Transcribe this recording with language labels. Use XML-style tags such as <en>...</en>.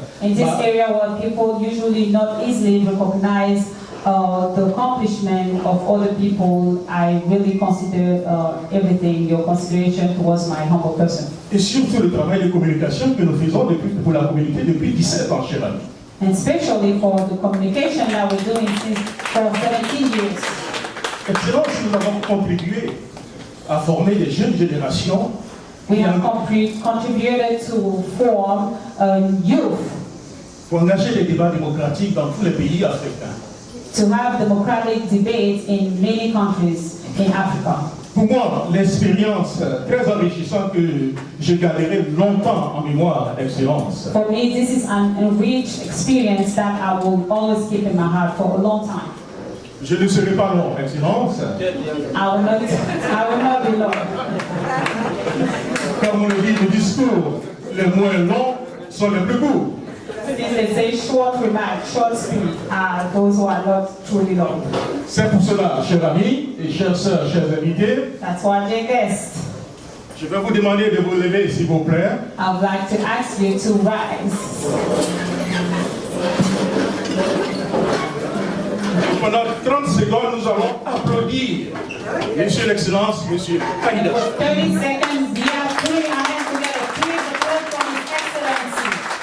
<en>In this area where people usually not easily recognize the accomplishment of other people, I really consider everything, your consideration towards my humble person.</en> <fr>Et surtout le travail de communication que nous faisons pour la communauté depuis 17 ans, cher ami.</fr> <en>And especially for the communication that we're doing for 17 years.</en> <fr>Excellence, nous avons contribué à former des jeunes générations.</fr> <en>We have contributed to form youth.</en> <fr>Pour engager les débats démocratiques dans tous les pays africains.</fr> <en>To have democratic debates in many countries in Africa.</en> <fr>Pour moi, l'expérience très enrichissante que je garderai longtemps en mémoire, Excellence.</fr> <en>For me, this is an enriched experience that I will always keep in my heart for a long time.</en> <fr>Je ne serai pas long, Excellence.</fr> <en>I will not be long.</en> <fr>Comme on le dit, les discours les moins longs sont les plus courts.</fr> <en>Since they say short remarks, short speech are those who are not truly long.</en> <fr>C'est pour cela, chers amis et chères sœurs, chers invités.</fr> <en>That's why, dear guests.</en> <fr>Je vais vous demander de vous lever, s'il vous plaît.</fr> <en>I would like to ask you to rise.</en> <fr>Pendant 30 secondes, nous allons applaudir Monsieur l'Excellence, Monsieur Kaidas.</fr> <en>For 30 seconds, we are putting our hands together. Please applaud for His Excellency.</en>